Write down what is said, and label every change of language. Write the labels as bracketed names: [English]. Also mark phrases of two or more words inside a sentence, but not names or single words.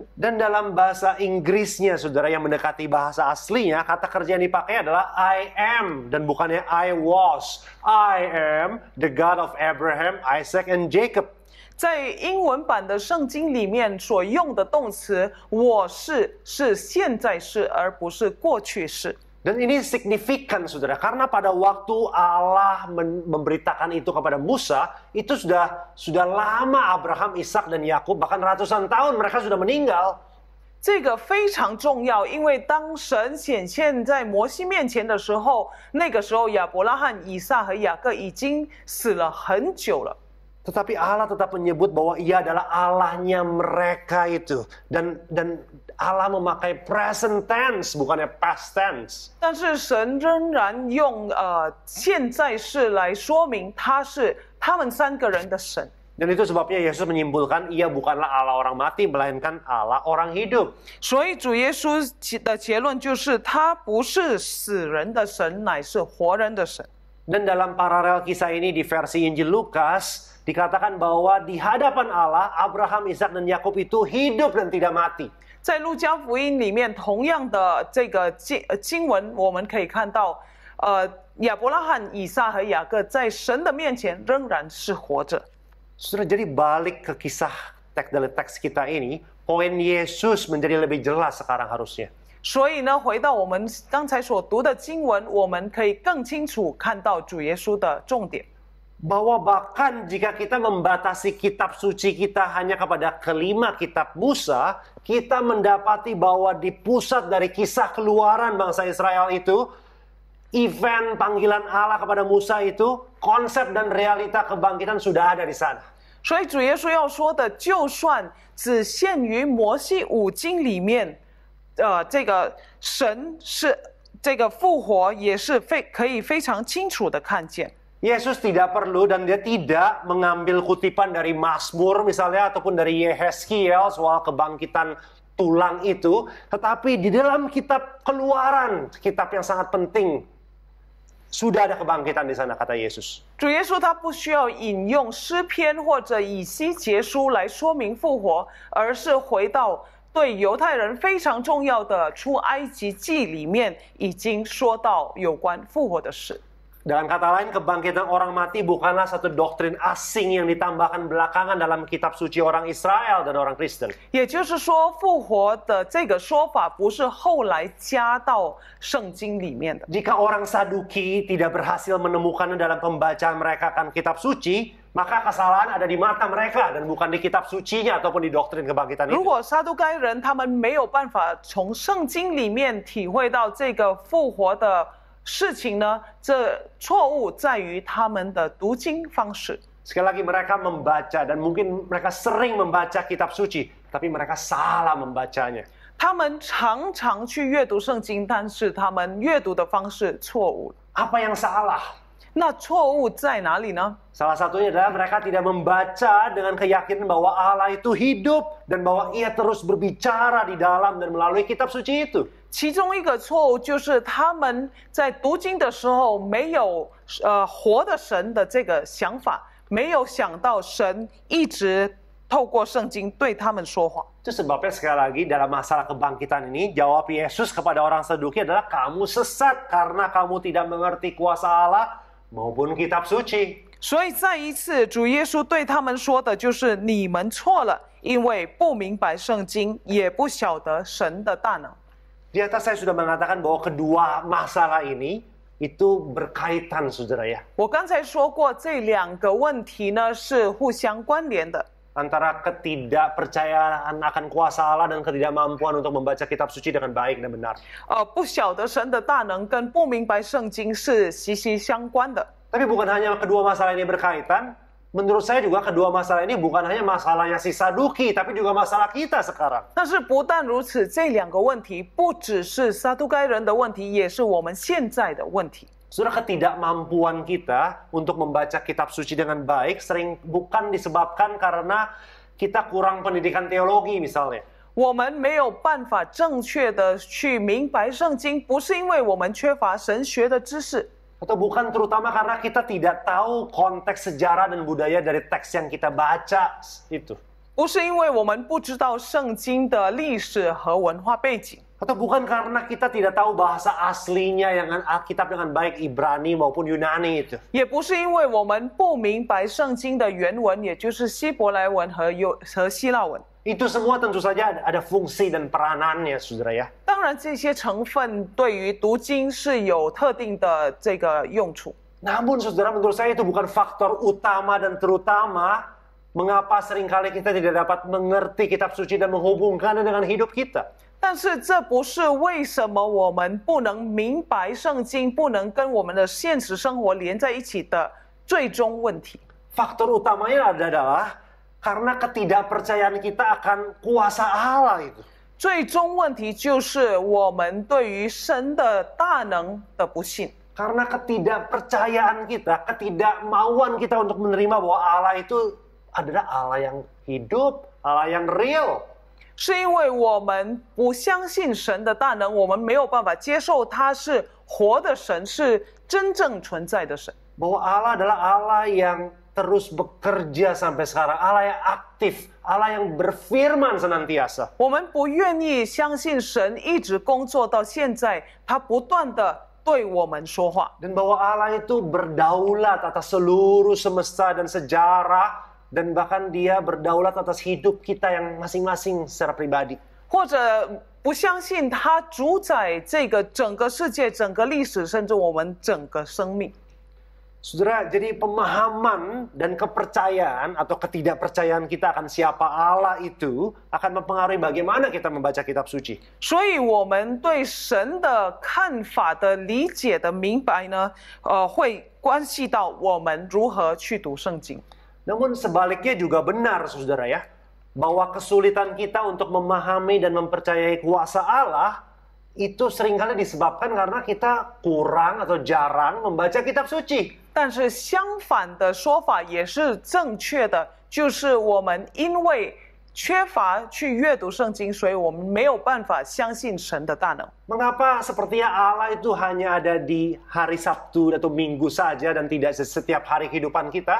[Indonesian] Dan dalam bahasa Inggrisnya, saudara, yang mendekati bahasa aslinya, kata kerja yang dipakai adalah [English] I am [Indonesian] dan bukannya [English] I was. I am the God of Abraham, Isaac, and Jacob. [Chinese] 在英文版的圣经里面所用的动词“我是”是现在式，而不是过去式。 [Indonesian] Dan ini signifikan, saudara, karena pada waktu Allah memberitakan itu kepada Musa, itu sudah lama Abraham, Ishak, dan Yakub, bahkan ratusan tahun mereka sudah meninggal. [Chinese] 这个非常重要，因为当神显现在摩西面前的时候，那个时候亚伯拉罕、以撒和雅各已经死了很久了。 [Indonesian] Tetapi Allah tetap menyebut bahwa Ia adalah Allahnya mereka itu, dan Allah memakai [English] present tense [Indonesian] bukannya [English] past tense. [Chinese] 但是神仍然用现在式来说明他是他们三个人的神。 [Indonesian] Dan itu sebabnya Yesus menyimpulkan Ia bukanlah Allah orang mati, melainkan Allah orang hidup. [Chinese] 所以主耶稣的结论就是他不是死人的神，乃是活人的神。 [Indonesian] Dan dalam paralel kisah ini di versi Injil Lukas dikatakan bahwa di hadapan Allah Abraham, Ishak, dan Yakub itu hidup dan tidak mati. [Chinese] 在路加福音里面，同样的这个经文，我们可以看到， 亚伯拉罕、以撒和雅各在神的面前仍然是活着。 [Indonesian] Saudara, jadi balik ke kisah dari teks kita ini, poin Yesus menjadi lebih jelas sekarang harusnya. [Chinese] 所以呢，回到我们刚才所读的经文，我们可以更清楚看到主耶稣的重点。 [Indonesian] Bahwa bahkan jika kita membatasi kitab suci kita hanya kepada kelima kitab Musa, kita mendapati bahwa di pusat dari kisah keluaran bangsa Israel itu, event panggilan Allah kepada Musa itu, konsep dan realita kebangkitan sudah ada di sana. [Chinese] 所以主耶稣要说的，就算只限于摩西五经里面，这个神是这个复活，也是可以非常清楚的看见。 [Indonesian] Yesus tidak perlu dan dia tidak mengambil kutipan dari Mazmur misalnya ataupun dari Yehezkiel soal kebangkitan tulang itu, tetapi di dalam kitab Keluaran, kitab yang sangat penting, sudah ada kebangkitan di sana, kata Yesus. [Chinese] 主耶稣他不需要引用诗篇或者以西结书来说明复活，而是回到对犹太人非常重要的出埃及记里面，已经说到有关复活的事。 [Indonesian] Dengan kata lain, kebangkitan orang mati bukanlah satu doktrin asing yang ditambahkan belakangan dalam kitab suci orang Israel dan orang Kristen. [Chinese] 也就是说，复活的这个说法不是后来加到圣经里面的。 [Indonesian] Jika orang Saduki tidak berhasil menemukannya dalam pembacaan mereka akan kitab suci, maka kesalahan ada di mata mereka dan bukan di kitab sucinya ataupun di doktrin kebangkitan [Chinese] 如 [Indonesian] itu. [Chinese] 果撒都该人他们没有办法从圣经里面体会到这个复活的 事情呢，这错误在于他们的读经方式。 [Indonesian] Sekali lagi mereka membaca dan mungkin mereka sering membaca kitab suci, tapi mereka salah membacanya. [Chinese] 他们常常去阅读圣经，但是他们阅读的方式错误了。 [Indonesian] Apa yang salah? [Chinese] 那错误在哪里呢？ [Indonesian] Salah satunya adalah mereka tidak membaca dengan keyakinan bahwa Allah itu hidup dan bahwa Ia terus berbicara di dalam dan melalui kitab suci itu. [Chinese] 其中一个错误就是他们在读经的时候没有活的神的这个想法，没有想到神一直透过圣经对他们说话。 [Indonesian] Itu sebabnya sekali lagi dalam masalah kebangkitan ini, jawab Yesus kepada orang Saduki adalah kamu sesat karena kamu tidak mengerti kuasa Allah maupun kitab suci. [Chinese] 所以再一次，主耶稣对他们说的就是你们错了，因为不明白圣经，也不晓得神的大能。 [Indonesian] Di atas saya sudah mengatakan bahwa kedua masalah ini itu berkaitan, saudara ya. [Chinese] 我刚才说过，这两个问题呢是互相关联的。 [Indonesian] Antara ketidakpercayaan akan kuasa Allah dan ketidakmampuan untuk membaca kitab suci dengan baik dan benar. [Chinese] 不晓得神的大能跟不明白圣经是息息相关的。 [Indonesian] Tapi bukan hanya kedua masalah ini berkaitan, menurut saya juga kedua masalah ini bukan hanya masalahnya si Saduki, tapi juga masalah kita sekarang. [Chinese] 但是不但如此，这两个问题不只是撒都该人的问题，也是我们现在的问题。 [Indonesian] Saudara, ketidakmampuan kita untuk membaca kitab suci dengan baik sering bukan disebabkan karena kita kurang pendidikan teologi misalnya. [Chinese] 我们没有办法正确的去明白圣经，不是因为我们缺乏神学的知识。 [Indonesian] Atau bukan terutama karena kita tidak tahu konteks sejarah dan budaya dari teks yang kita baca itu. [Chinese] 不是因为我们不知道圣经的历史和文化背景， [Indonesian] Atau bukan karena kita tidak tahu bahasa aslinya yang Alkitab dengan baik Ibrani maupun Yunani itu. [Chinese] 也不是因为我们不明白圣经的原文，也就是希伯来文和希腊文。 [Indonesian] Itu semua tentu saja ada fungsi dan peranannya, saudara ya. [Chinese] 当然，这些成分对于读经是有特定的这个用处。 [Indonesian] Namun saudara, menurut saya itu bukan faktor utama dan terutama mengapa seringkali kita tidak dapat mengerti kitab suci dan menghubungkannya dengan hidup kita. [Chinese] 但是这不是为什么我们不能明白圣经，不能跟我们的现实生活连在一起的最终问题。 [Indonesian] Faktor utamanya adalah karena ketidakpercayaan kita akan kuasa Allah itu. [Chinese] 最终问题就是我们对于神的大能的不信。 [Indonesian] Karena ketidakpercayaan kita, ketidakmauan kita untuk menerima bahwa Allah itu adalah Allah yang hidup, Allah yang real. [Chinese] 是因为我们不相信神的大能，我们没有办法接受他是活的神，是真正存在的神。 [Indonesian] Bahwa Allah adalah Allah yang terus bekerja sampai sekarang, Allah yang aktif, Allah yang berfirman senantiasa. [Chinese] 我们不愿意相信神一直工作到现在，他不断的对我们说话。 [Indonesian] Dan bahwa Allah itu berdaulat atas seluruh semesta dan sejarah, dan bahkan Dia berdaulat atas hidup kita yang masing-masing secara pribadi. [Chinese] 或者不相信他主宰这个整个世界、整个历史，甚至我们整个生命。 [Indonesian] Saudara, jadi pemahaman dan kepercayaan atau ketidakpercayaan kita akan siapa Allah itu akan mempengaruhi bagaimana kita membaca kitab suci. [Chinese] 所以，我们对神的看法的理解的明白呢，会关系到我们如何去读圣经。 [Indonesian] Namun sebaliknya juga benar, saudara ya, bahwa kesulitan kita untuk memahami dan mempercayai kuasa Allah itu seringkali disebabkan karena kita kurang atau jarang membaca kitab suci. [Chinese] 但是相反的说法也是正确的，就是我们因为缺乏去阅读圣经，所以我们没有办法相信神的大能。 [Indonesian] Mengapa sepertinya Allah itu hanya ada di hari Sabtu atau Minggu saja dan tidak setiap hari kehidupan kita?